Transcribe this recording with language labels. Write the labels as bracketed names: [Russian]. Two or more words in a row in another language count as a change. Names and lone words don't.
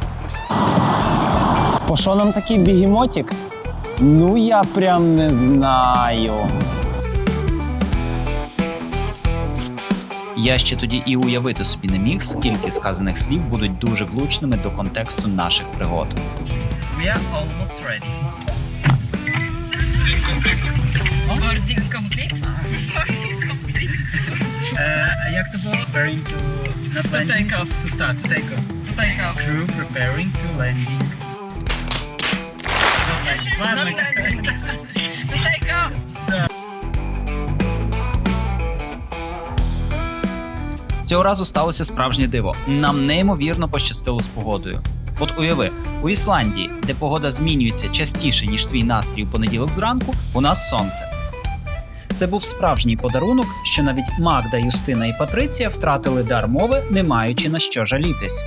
[Ukrainian] По що нам такий бігемотик? Ну я прям не знаю. Я ще тоді і уявити собі не міг, скільки сказаних слів будуть дуже влучними до контексту наших пригод. [English] We are almost ready. Boarding complete? [Ukrainian] Як то було? [English] Preparing to... Not landing. To take off. To start. To take off. To take off. Crew preparing to landing. Not landing. To take off. [Ukrainian] Цього разу сталося справжнє диво. Нам неймовірно пощастило з погодою. От уяви, у Ісландії, де погода змінюється частіше, ніж твій настрій у понеділок зранку, у нас сонце. Це був справжній подарунок, що навіть Магда, Юстина і Патриція втратили дар мови, не маючи на що жалітись.